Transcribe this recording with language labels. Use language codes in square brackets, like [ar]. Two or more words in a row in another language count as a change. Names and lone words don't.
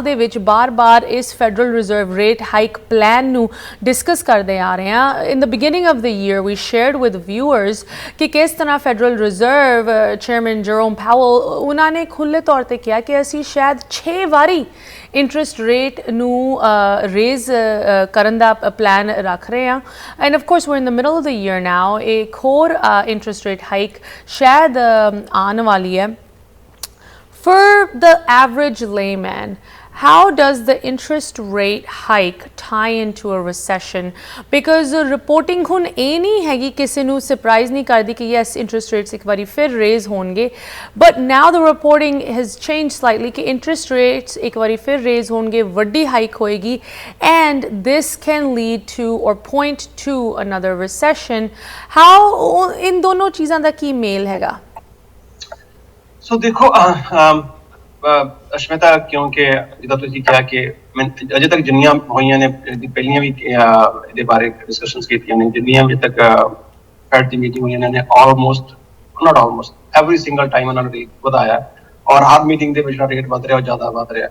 [pa] ਦੇ ਵਿੱਚ ਬਾਰ-ਬਾਰ ਇਸ [en] Federal Reserve rate hike plan [pa] ਨੂੰ ਡਿਸਕਸ ਕਰਦੇ ਆ ਰਹੇ ਹਾਂ [en] in the beginning of the year we shared with viewers [pa] ਕਿ ਕਿਸ ਤਰ੍ਹਾਂ [en] Federal Reserve chairman Jerome Powell [pa] ਉਹਨਾਂ ਨੇ ਖੁੱਲ੍ਹੇ ਤੌਰ 'ਤੇ ਕਿਹਾ ਕਿ ਅਸੀਂ ਸ਼ਾਇਦ 6 ਵਾਰੀ [en] interest rate [pa] ਨੂੰ ਰੇਜ਼ ਕਰਨ ਦਾ ਪਲਾਨ ਰੱਖ ਰਹੇ ਹਾਂ [en] and of course we're in the middle of the year now [hi] एक और [en] interest rate hike [hi] शायद आने वाली है [en] for the average layman how does the interest rate hike tie into a recession? Because reporting [pa] hun ਇਹ ਨਹੀਂ ਹੈਗੀ ਕਿਸੇ ਨੂੰ surprise ਨਹੀਂ ਕਰਦੀ ਕਿ [en] yes interest rates [pa] ਇੱਕ ਵਾਰੀ ਫਿਰ raise ਹੋਣਗੇ, [en] but now the reporting has changed slightly ਕਿ interest rates [pa] ਇੱਕ ਵਾਰੀ ਫਿਰ [en] raise [pa] ਹੋਣਗੇ, ਵੱਡੀ [en] hike ਹੋਏਗੀ, and this can lead to or point to another recession. How in [pa] ਦੋਨੋਂ ਚੀਜ਼ਾਂ ਦਾ ਕੀ ਮੇਲ ਹੈਗਾ? ਸੋ ਦੇਖੋ ਅਸ਼ਮਿਤਾ, ਕਿਉਂਕਿ ਜਿੱਦਾਂ ਤੁਸੀਂ ਕਿਹਾ ਕਿ ਅਜੇ ਤੱਕ ਜਿੰਨੀਆਂ ਹੋਈਆਂ ਨੇ ਪਹਿਲੀਆਂ ਵੀ ਇਹਦੇ ਬਾਰੇ ਡਿਸਕਸ਼ਨਸ ਕੀਤੀਆਂ ਨੇ, ਜਿੰਨੀਆਂ ਵੀ ਤੱਕ ਫੈਡ ਦੀ ਮੀਟਿੰਗ ਹੋਈਆਂ ਨੇ, [en] almost every single time [pa] ਉਹਨਾਂ ਨੇ ਰੇਟ ਵਧਾਇਆ, ਔਰ ਹਰ ਮੀਟਿੰਗ ਦੇ ਵਿੱਚ ਜਿਹੜਾ ਰੇਟ ਵਧ ਰਿਹਾ ਉਹ ਜ਼ਿਆਦਾ ਵਧ ਰਿਹਾ।